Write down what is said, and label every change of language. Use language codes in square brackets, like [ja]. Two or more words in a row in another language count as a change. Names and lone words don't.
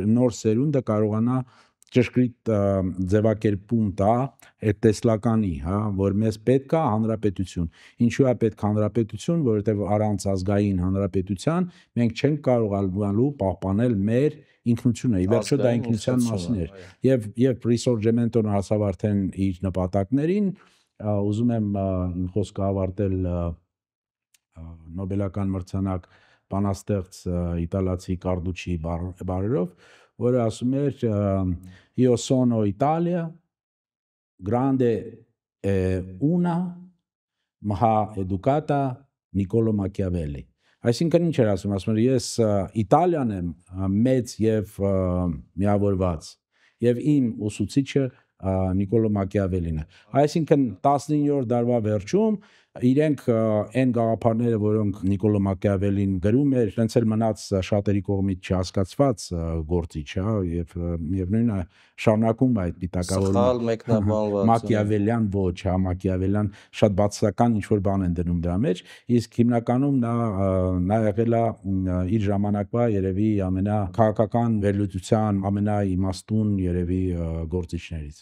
[hy] նոր սերունդը կարողանա ճշգրիտ ձևակերպում տա այդ տեսլականի, հա, որ մեզ պետք է հանրապետություն։ Ինչու է պետք հանրապետություն, որովհետև առանց ազգային հանրապետության մենք չենք կարողանալու պահպանել մեր ինքնությունը, ի վերջո դա ինքնության մասին էր։ Եվ Ռիսորջեմենտոն հասավ արդեն իր նպատակներին, ուզում եմ իմ խոսքը ավարտել Նոբելական մրցանակ բանաստեղծ իտալացի Կարդուչի բառերով, որը ասում էր [it] Io sono Italia, grande una, ma educata Niccolo Machiavelli։ [hy] Այսինքն ինչ էր ասում էր ես Իտալիան եմ մեծ եւ միավորված եւ իմ ուսուցիչը Նիկոլո Մակիավելին է։ Այսինքն 19-րդ դարվա վերջում իրենք այն գաղափարները, որոնք Նիկոլո Մակիավելին գրում էր, այնց էլ մնաց շատերի կողմից չհասկացված գործիչ, հա, եւ նույնը շարունակում այդ պիտակավորումը Մակիավելյան ոչ, հա, Մակիավելյան շատ բացասական ինչ որ բան են դնում դրա մեջ, իսկ հիմնականում նա եղել է իր ժամանակվա երևի ամենաքաղաքական վերլուծության ամենաիմաստուն երևի գործիչներից։